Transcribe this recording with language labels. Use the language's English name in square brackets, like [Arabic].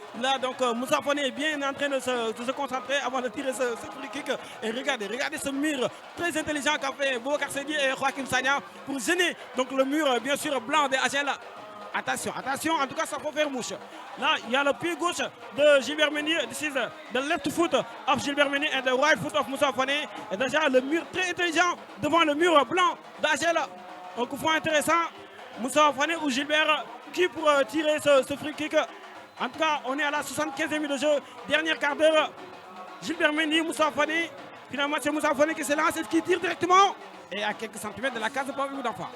[French] Là, donc, Moussa Fone est bien en train de se concentrer avant de tirer ce free kick. Et regardez ce mur très intelligent qu'a fait Boubacar Sedi et Joachim Sagna pour gêner donc, le mur, bien sûr, blanc de Agel. Attention, en tout cas, ça peut faire mouche. Là, il y a le pied gauche de Gilbert Mendy. [English] This is the left foot of Gilbert Mendy and the right foot of Moussa Fone. [French] Et déjà, le mur très intelligent devant le mur blanc d'Agel. Un coup franc intéressant. Moussa Fone ou Gilbert qui pour tirer ce free kick. En tout cas, on est à la 75e minute de jeu. Dernier quart d'heure. Gilbert Mendy, Moussa Fone. Finalement, c'est Moussa Fone qui se lance et qui tire directement. Et à quelques centimètres de la case de Paul d'enfant.